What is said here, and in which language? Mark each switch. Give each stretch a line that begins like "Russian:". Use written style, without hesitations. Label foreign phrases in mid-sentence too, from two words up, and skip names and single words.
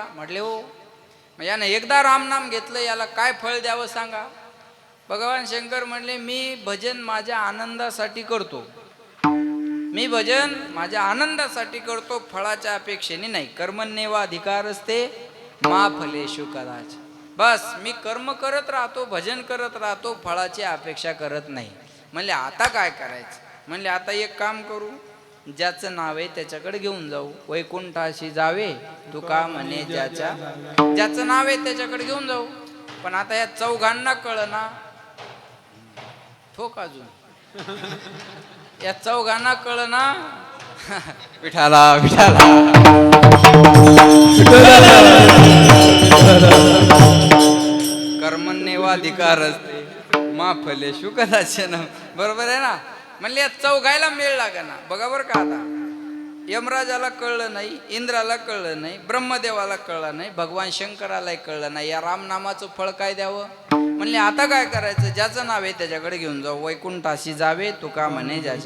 Marathi: म्हटले हो. मग यानं एकदा रामनाम घेतलं, याला काय फळ द्यावं सांगा? भगवान शंकर म्हणले मी भजन माझ्या आनंदासाठी करतो. मी भजन माझ्या आनंदासाठी करतो, फळाच्या अपेक्षेने नाही.
Sanskrit: कर्मण्येवा अधिकार असते मा फलेषु कदाच.
Marathi: बस मी कर्म करत राहतो, भजन करत राहतो, फळाची अपेक्षा करत नाही. म्हणले आता काय करायचं? म्हणले आता एक काम करू, ज्याचं नाव आहे त्याच्याकडे घेऊन जाऊ. वैकुंठाशी जावे तुका म्हणे ज्याच्या, ज्याचं नाव आहे त्याच्याकडे घेऊन जाऊ. पण आता या चौघांना कळना. ठोक अजून या चौघांना कळना.
Sanskrit: विठाला विठाला कर्मण्येवाधिकार असते मा फलेषु कदाचन.
Marathi: बरोबर आहे ना? म्हणले या चौघायला मेळ लागना. बघा बरं का, आता यमराजाला कळलं नाही, इंद्राला कळलं नाही, ब्रह्मदेवाला कळलं नाही, भगवान शंकरालाही कळलं नाही. या रामनामाचं फळ काय द्यावं? म्हणले आता काय करायचं? ज्याचं नाव आहे त्याच्याकडे घेऊन जाऊ. वैकुंठाशी जावे तुका म्हणे ज्याच्या.